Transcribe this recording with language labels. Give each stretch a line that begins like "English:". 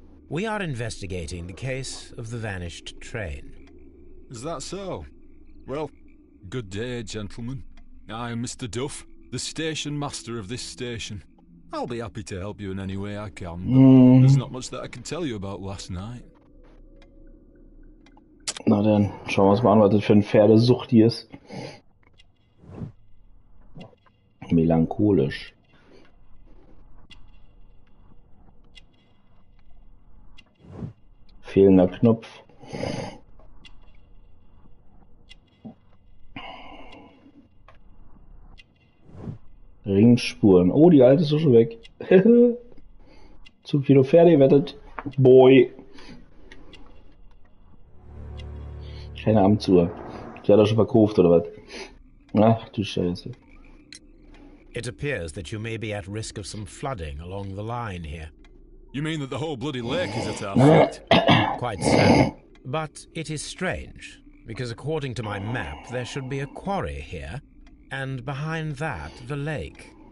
English: We are investigating the case of the vanished train. Is that so? Well, good day, gentlemen. I am Mr. Duff, the station master of this station. I'll be happy to help you in any way I can, but there's not much that I can tell you about last night.
German: Na dann, schauen wir uns mal an, was das für ein Pferdesucht hier ist. Melancholisch. Fehlender Knopf. Ringspuren. Oh, die alte ist doch schon weg. Zu viele Pferde gewettet. Boy. Keine Amtsuhr. Die hat er schon verkauft, oder was? Ach du Scheiße.
English: It appears that you may be at risk of some flooding along the line here. You mean that the whole bloody lake is at our feet? Quite so. But it is strange, because according to my map, there should be a quarry here, and behind that, the lake.